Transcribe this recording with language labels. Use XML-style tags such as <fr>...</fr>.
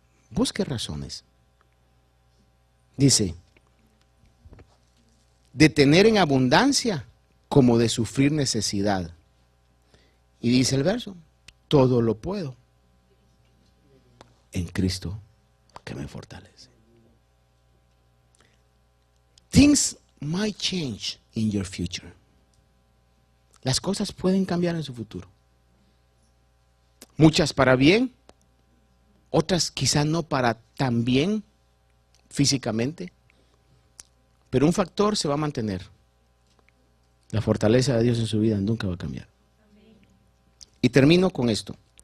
<es>Busque razones. Dice, de tener en abundancia como de sufrir necesidad. Y dice el verso, todo lo puedo en Cristo que me fortalece.</es> <en>Things might change in your future.</en> <es>Las cosas pueden cambiar en su futuro. Muchas para bien, otras quizás no para tan bien físicamente, pero un factor se va a mantener. La fortaleza de Dios en su vida nunca va a cambiar. Y termino con esto.</es>